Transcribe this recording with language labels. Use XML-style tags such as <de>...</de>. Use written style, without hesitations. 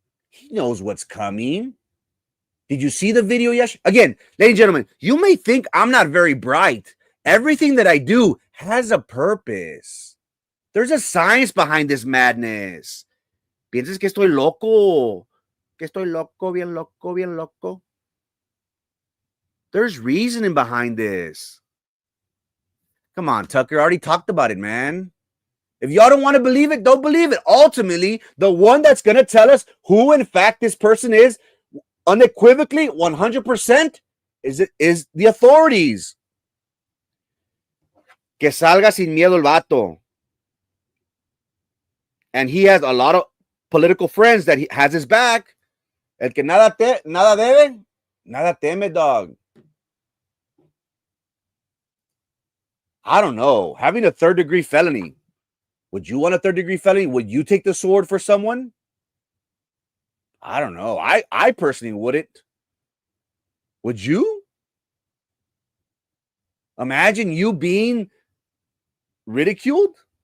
<en>He knows what's coming. Did you see the video yesterday? Again, ladies and gentlemen, you may think I'm not very bright. Everything that I do has a purpose. There's a science behind this madness.</en> <es>¿Piensas que estoy loco? Que estoy loco, bien loco, bien loco?</es> <en>There's reasoning behind this. Come on, Tucker. I already talked about it, man. If y'all don't want to believe it, don't believe it. Ultimately, the one that's going to tell us who, in fact, this person is, unequivocally, 100%, is the authorities.</en> <es>Que salga sin miedo el vato.</es> <en>And he has a lot of political friends that he has his back.</en> <es>El que nada debe, nada teme, dog.</es> <en>I don't know. Having a third-degree felony. Would you want a third-degree felony? Would you take the sword for someone? I don't know. I personally wouldn't. Would you? Imagine you being ridiculed.</en>